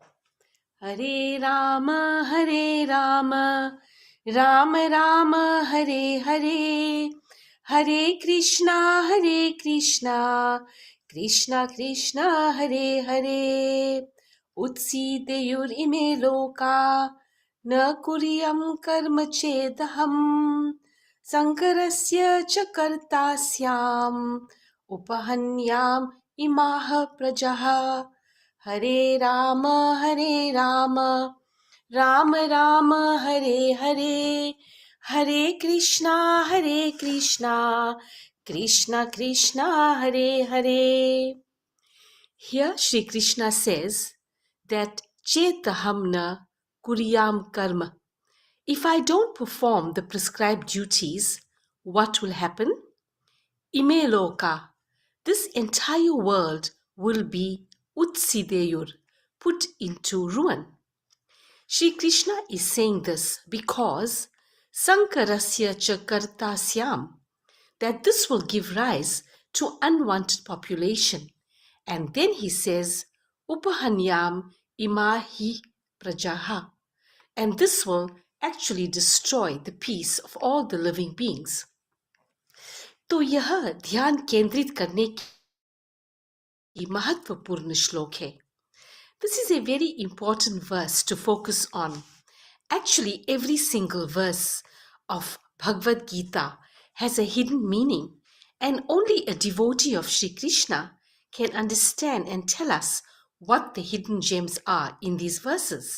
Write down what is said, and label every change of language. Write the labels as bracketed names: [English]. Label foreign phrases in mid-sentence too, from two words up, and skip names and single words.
[Sanskrit] हरे राम राम राम हरे हरे हरे कृष्ण कृष्ण कृष्ण हरे हरे. उत्सीदेयुर् इमे लोका न कुर्यां कर्म चेदहम् सङ्करस्य च कर्तास्याम् उपहन्याम् इमाः प्रजः। हरे राम राम राम हरे हरे, हरे कृष्णा कृष्णा कृष्णा हरे हरे. [English] Here Shri Krishna says that [Sanskrit] चेदहं न कुर्यां कर्म. [English] If I don't perform the prescribed duties, what will happen? [Sanskrit] इमे लोकाः. [English] This entire world will be Utsideyur, put into ruin. Shri Krishna is saying this because [Sanskrit] सङ्करस्य चकर्तास्याम्, [English] that this will give rise to unwanted population. And then he says, [Sanskrit] उपहन्याम् इमाः प्रजाः, [English] and this will actually destroy the peace of all the living beings. [Hindi] तो यह ध्यान केंद्रित करने की महत्वपूर्ण श्लोक है. [English] This is a very important verse to focus on. Actually, every single verse of Bhagavad Gita has a hidden meaning, and only a devotee of Sri Krishna can understand and tell us what the hidden gems are in these verses.